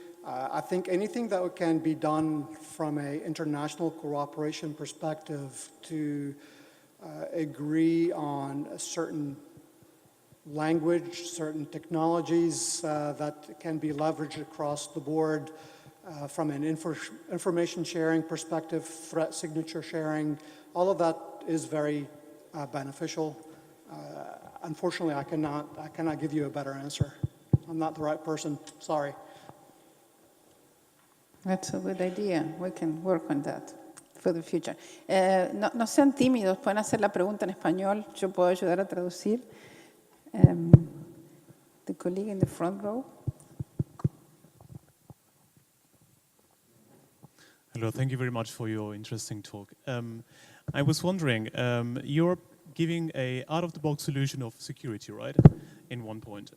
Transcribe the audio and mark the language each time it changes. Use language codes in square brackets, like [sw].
[en] I think anything that can be done from an international cooperation perspective to agree on a certain language, certain technologies that can be leveraged across the board from an information sharing perspective, threat signature sharing, all of that is very beneficial. Unfortunately, I cannot give you a better answer. I'm not the right person, sorry. That's a good idea. We can work on that for the future. [es] No sean tímidos, pueden hacer la pregunta en español. Yo puedo ayudar a traducir. [en] The colleague in the front row. Hello, thank you very much for your interesting talk. I was wondering, you're giving a out-of-the-box solution of security, right? In one point.